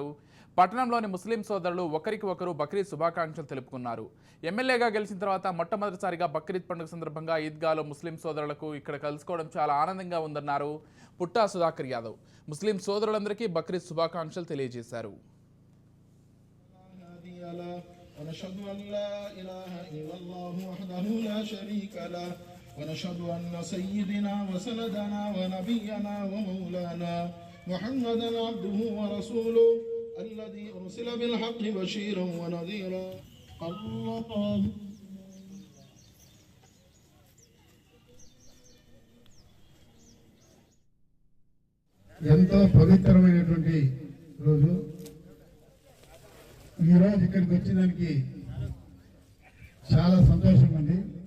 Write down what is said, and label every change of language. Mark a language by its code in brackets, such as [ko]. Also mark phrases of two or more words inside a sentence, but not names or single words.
[te] పట్టణంలోని ముస్లిం సోదరులు ఒకరికి ఒకరు బక్రీద్ శుభాకాంక్షలు తెలుపుకున్నారు. ఎమ్మెల్యేగా గెలిచిన తర్వాత మొట్టమొదటిసారిగా బక్రీద్ పండుగ సందర్భంగా ఈద్గాలో ముస్లిం సోదరులకు ఇక్కడ కలుసుకోవడం చాలా ఆనందంగా ఉందన్నారు పుట్టా సుధాకర్ యాదవ్. ముస్లిం సోదరులందరికీ బక్రీద్ శుభాకాంక్షలు తెలియజేశారు. [ar] ونشهد أن لا إله إلا الله وحده لا شريك له ونشهد أن سيدنا وسندنا ونبينا ومولانا محمدا عبده ورسوله الذي أرسل بالحق بشيرا ونذيرا الله [te] ఎంతో పవిత్రమైనటువంటి రోజు. ఈరోజు ఇక్కడికి వచ్చేదానికి చాలా సంతోషంగా ఉంది.